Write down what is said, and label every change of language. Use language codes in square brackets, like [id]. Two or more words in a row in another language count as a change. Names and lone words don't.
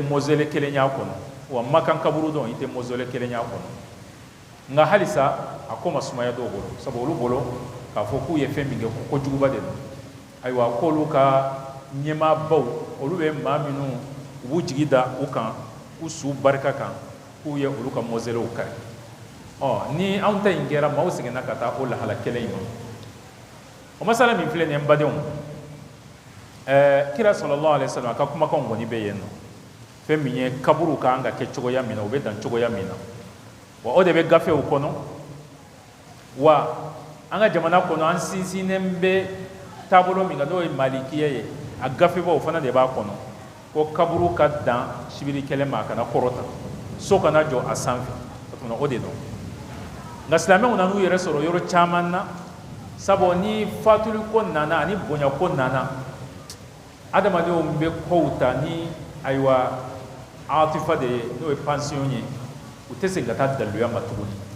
[bm] mausolée kelen y'a kɔnɔ wa Makan kaburu dɔn i tɛ mausolée kelen y'a kɔnɔ nka halisa a ko ma sumaya dɔw bolo sabu olu bolo k'a fɔ k'u ye fɛn min kɛ ko kojuguba de don ayiwa k'olu ka ɲɛmaabaw olu bɛ maa minnu u b'u jigi da u kan u su barika kan k'u ye olu ka mausoléew kari ni anw ta in kɛra maaw seginna ka taa o lahala kelen in ma o masala min filɛ nin ye n badenw kira [ar] صلى الله عليه وسلم [bm] a ka kumakanw kɔni bɛ yen nɔ fɛn min ye kaburu kan ka kɛ cogoya min na u bɛ dan cogoya min na wa o de bɛ gafew kɔnɔ wa an ka jamana kɔnɔ an sinsinnen bɛ taabolo min kan n'o ye malikiya ye a gafebaw fana de b'a kɔnɔ ko kaburu ka dan sibiri kɛlɛ ma a kana kɔrɔta so kana jɔ a sanfɛ o tuma o de dɔn nka silamɛw nan'u yɛrɛ sɔrɔ yɔrɔ caman na sabu ni fatuli ko nana ani bonya ko nana adamadenw bɛ kow ta ni ayiwa atifa de ye n'o ye pansiyon ye u tɛ segin ka taa daliluya ma tuguni